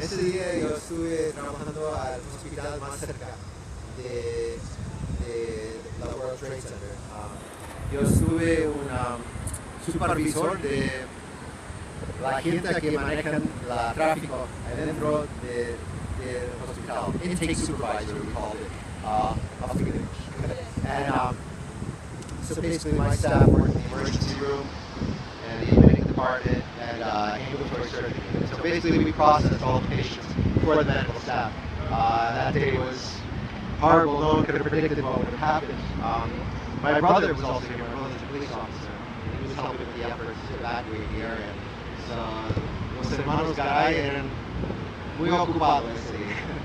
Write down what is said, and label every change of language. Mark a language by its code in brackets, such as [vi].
[es] Ese día yo estuve trabajando al hospital más cerca de la World Trade Center. Yo estuve un supervisor de la gente que manejan el tráfico adentro del hospital. [en] Intake supervisor, we called it. I'll speak in English. And so basically my staff worked in the emergency room and the admitting department and ambulatory surgery. So basically we processed all the patients for the medical staff. That day was horrible. No one could have predicted what would have happened. My brother was also here. My brother's a police officer. He was helping with the efforts to evacuate the area. [es] So, los hermanos Garay eran muy ocupados ese día.